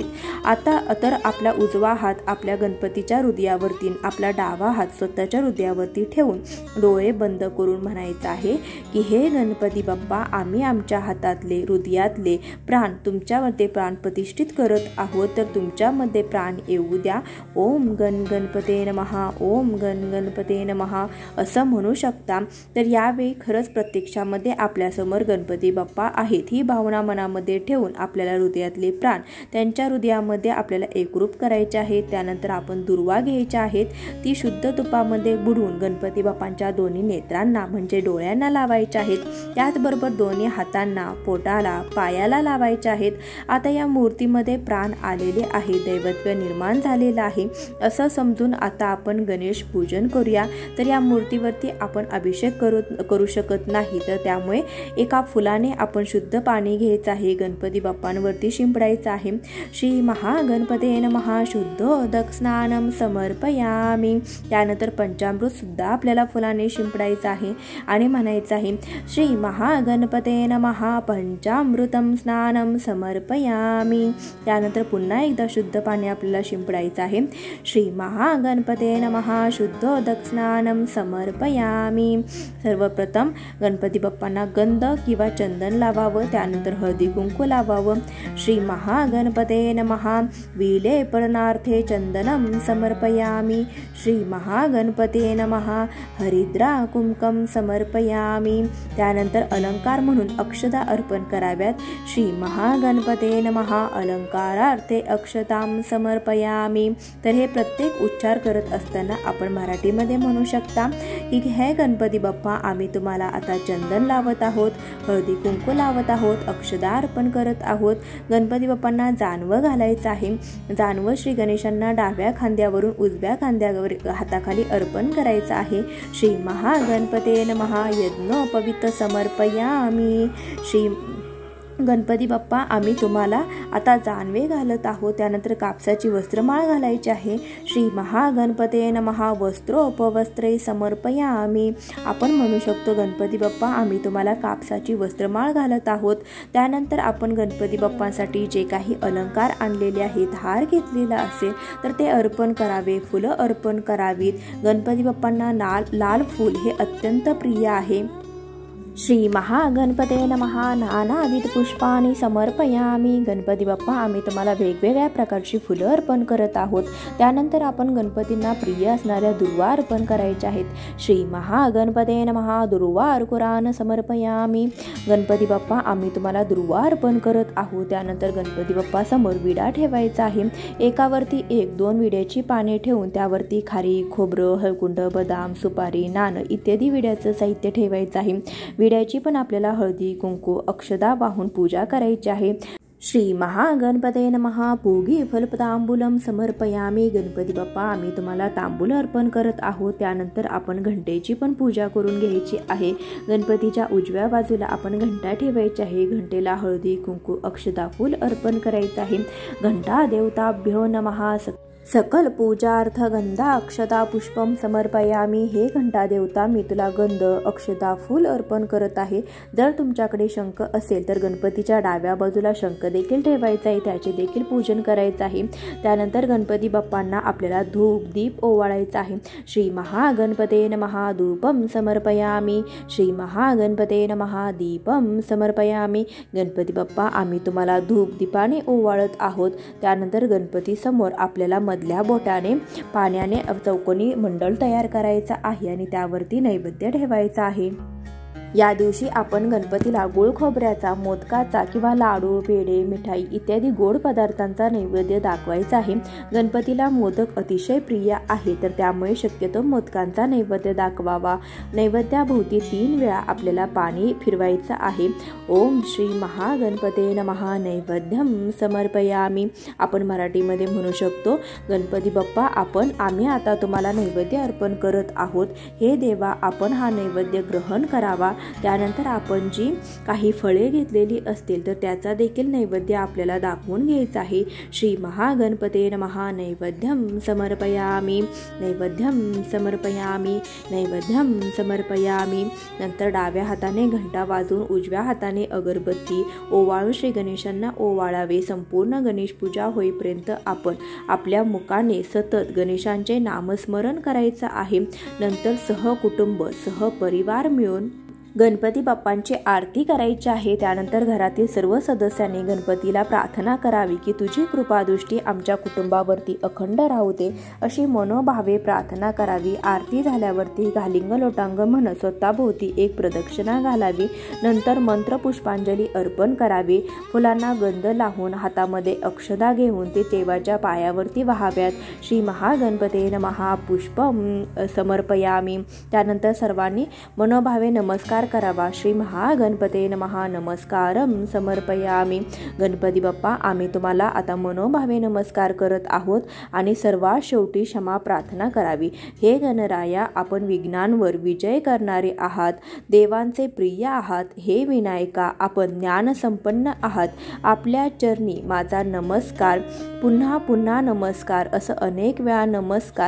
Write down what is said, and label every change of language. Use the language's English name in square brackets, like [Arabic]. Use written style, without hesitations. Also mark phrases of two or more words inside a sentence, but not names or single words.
[Marathi] आता तर आपला उजवा हात आपल्या गणपतीच्या हृदयावरती, आपला डावा हात स्वतःच्या हृदयावरती ठेवून डोळे बंद करून म्हणायचं आहे की हे गणपती बाप्पा आम्ही आमच्या हातातले, हृदयातले प्राण तुमच्यामध्ये प्राण प्रतिष्ठित करत आहोत. तर तुमच्यामध्ये प्राण येऊ द्या. [Sanskrit] ओम गण गणपते नमः ओम गण गणपते नमः [Marathi] असं म्हणू शकता. तर यावेळी खरंच प्रत्यक्षामध्ये आपल्यासमोर गणपती बाप्पा आहेत ही भावना मनामध्ये ठेवून आपल्याला हृदयातले प्राण त्यांच्या हृदयामध्ये आपल्याला एकरूप करायचे आहेत. त्यानंतर आपण दुर्वा घ्यायच्या आहेत. ती शुद्ध तुपामध्ये बुडवून गणपती बाप्पांच्या दोन्ही नेत्रांना म्हणजे डोळ्यांना लावायच्या आहेत. त्याचबरोबर दोन्ही हातांना, पोटाला, पायाला लावायच्या आहेत. आता या मूर्तीमध्ये प्राण आलेले आहे, दैवत्व निर्माण झालेलं आहे असं समजून आता आपण गणेश पूजन करूया. तर या मूर्तीवरती आपण अभिषेक करू शकत नाही. तर त्यामुळे एका एका फुलाने आपण शुद्ध पाणी घ्यायचं आहे, गणपती बाप्पांवरती शिंपडायचं आहे। [Sanskrit] श्री महागणपते नमः शुद्धोदक स्नानम समर्पयामी। [Marathi] त्यानंतर पंचामृत सुद्धा आपल्याला फुलाने शिंपडायचं आहे आणि म्हणायचं आहे [Sanskrit] श्री महागणपते नमः पंचामृतम स्नानम समर्पयामी। [Marathi] त्यानंतर पुन्हा एकदा शुद्ध पाणी आपल्याला शिंपडायचं आहे। [Sanskrit] श्री महागणपते नमः शुद्धोदक स्नानम समर्पयामी। [Marathi] सर्वप्रथम गणपती बाप्पांना गंध किंवा चंदन लावावं, त्यानंतर हळदी कुंकू लावावं। [Sanskrit] श्री महागणपते नमः विलेपनार्थे चंदनम समर्पयामी। श्री महागणपते नमः हरिद्रा कुंकम समर्पयामी। [Marathi] त्यानंतर अलंकार म्हणून अक्षता अर्पण कराव्यात। [Sanskrit] श्री महागणपते नमः अलंकारार्थे अक्षताम समर्पयामी। [Marathi] तर हे प्रत्येक उच्चार करत असताना आपण मराठीमध्ये म्हणू शकता की हे गणपती बाप्पा, आम्ही तुम्हाला आता चंदन लावत आहोत, हळदी कुंकू लावत आहोत, अक्षता अर्पण करत आहोत। गणपती बाप्पांना जानवं घालायचं आहे। जानवं श्री गणेशांना डाव्या खांद्यावरून उजव्या खांद्यावर हाताखाली अर्पण करायचं आहे। [Sanskrit] श्री महागणपते नमः यज्ञोपवीत समर्पयामी। [Marathi] श्री गणपती बाप्पा, आम्ही तुम्हाला आता जानवे घालत आहोत। त्यानंतर कापसाची वस्त्रमाळ घालायची आहे। [Sanskrit] श्री महागणपते नमः वस्त्रोपवस्त्रे समर्पयामी। [Marathi] आपण म्हणू शकतो गणपती बाप्पा, आम्ही तुम्हाला कापसाची वस्त्रमाळ घालत आहोत। त्यानंतर आपण गणपती बाप्पांसाठी जे काही अलंकार आणलेले आहेत, हार घेतलेला असेल तर ते अर्पण करावे, फुलं अर्पण करावीत। गणपती बाप्पांना लाल फूल हे अत्यंत प्रिय आहे। [Sanskrit] श्री महागणपते नमः नानाविध पुष्पाणी समर्पयामी। [Marathi] गणपती बाप्पा, आम्ही तुम्हाला वेगवेगळ्या प्रकारची फुलं अर्पण करत आहोत। त्यानंतर आपण गणपतींना प्रिय असणाऱ्या दुर्वा अर्पण करायच्या आहेत। [Sanskrit] श्री महागणपते नमः दुर्वा अर्कुरान समर्पयामी। [Marathi] गणपती बाप्पा, आम्ही तुम्हाला दुर्वा अर्पण करत आहोत। त्यानंतर गणपती बाप्पा समोर विडा ठेवायचा आहे। एकावरती 1-2 विड्याची पाने ठेवून त्यावरती खारी, खोबरं, हळकुंड, बदाम, सुपारी, नाणं इत्यादी विड्याचं साहित्य ठेवायचं आहे। विड्याची पण आपल्याला हळदी कुंकू अक्षदा वाहून पूजा करायची आहे। [Sanskrit] श्री महागणपते नमः पूगी फलतांबूलम समर्पयामी। [Marathi] गणपती बाप्पा, आम्ही तुम्हाला तांबूल अर्पण करत आहोत। त्यानंतर आपण घंटेची पण पूजा करून घ्यायची आहे। गणपतीच्या उजव्या बाजूला आपण घंटा ठेवायची आहे। घंटेला हळदी कुंकू अक्षदा फूल अर्पण करायचं आहे। [Sanskrit] घंटा देवताभ्यो नमः सकल पूजार्थ गंधा अक्षता पुष्पम समर्पयामी। [Marathi] हे घंटा देवता, मी तुला गंध अक्षता फूल अर्पण करत आहे। जर तुमच्याकडे शंख असेल तर गणपतीच्या डाव्या बाजूला शंख देखील ठेवायचा आहे, त्याचे देखील पूजन करायचं आहे। त्यानंतर गणपती बाप्पांना आपल्याला धूप दीप ओवाळायचा आहे। [Sanskrit] श्री महागणपते नमः धूपम समर्पयामी। श्री महागणपते नमः दीपम समर्पयामी। [Marathi] गणपती बाप्पा, आम्ही तुम्हाला धूप दीपाने ओवाळत आहोत। त्यानंतर गणपती समोर आपल्याला मधल्या बोटाने पाण्याने चौकोनी मंडळ तयार करायचा आहे आणि त्यावरती नैवेद्य ठेवायचा आहे। या दिवशी आपण गणपतीला गुळ खोबऱ्याचा, मोदकाचा किंवा लाडू, पेढे, मिठाई इत्यादी गोड पदार्थांचा नैवेद्य दाखवायचा आहे। गणपतीला मोदक अतिशय प्रिय आहे, तर त्यामुळे शक्यतो मोदकांचा नैवेद्य दाखवावा। नैवेद्याभोवती 3 वेळा आपल्याला पाणी फिरवायचं आहे। [Sanskrit] ओम श्री महागणपते नमः नैवेद्यम समर्पयामी। [Marathi] आपण मराठीमध्ये म्हणू शकतो गणपती बाप्पा, आम्ही आता तुम्हाला नैवेद्य अर्पण करत आहोत। हे देवा, आपण हा नैवेद्य ग्रहण करावा। त्यानंतर आपण जी काही फळे घेतलेली असतील तर त्याचा देखील नैवेद्य आपल्याला दाखवून घ्यायचा आहे। [Sanskrit] श्री महागणपते नमः नैवेद्यम समर्पयामी। नैवेद्यम समर्पयामी। नैवेद्यम समर्पयामी। [Marathi] नंतर डाव्या हाताने घंटा वाजवून उजव्या हाताने अगरबत्ती ओवाळून श्री गणेशांना ओवाळावे। संपूर्ण गणेश पूजा होईपर्यंत आपण आपल्या मुखाने सतत गणेशांचे नामस्मरण करायचं आहे। नंतर सहकुटुंब सहपरिवार मिळून गणपती बाप्पांची आरती करायची आहे। त्यानंतर घरातील सर्व सदस्यांनी गणपतीला प्रार्थना करावी की तुझी कृपादृष्टी आमच्या कुटुंबावरती अखंड राहू दे, अशी मनोभावे प्रार्थना करावी। आरती झाल्यावरती घालिंग लोटांग म्हणत स्वतःभोवती 1 प्रदक्षिणा घालावी। नंतर मंत्र पुष्पांजली अर्पण करावी। फुलांना गंध लावून हातामध्ये अक्षदा घेऊन ते देवाच्या पायावरती वाहाव्यात। [Sanskrit] श्री महागणपते नमः पुष्पम समर्पयामी। [Marathi] त्यानंतर सर्वांनी मनोभावे नमस्कार नमस्कार करावा। [Sanskrit] श्री महागणपते नमः नमस्कारम समर्पयामी। [Marathi] गणपती बाप्पा, आम्ही तुम्हाला आता मनोभावे नमस्कार करत आहोत आणि सर्वात शेवटी क्षमा प्रार्थना करावी। हे गणराया, आपण विघ्नांवर विजय करणारे आहात, देवांचे प्रिय आहात। हे विनायका, आपण ज्ञानसंपन्न आहात। आपल्या चरणी माझा नमस्कार, पुन्हा पुन्हा नमस्कार, असं अनेक वेळा नमस्कार।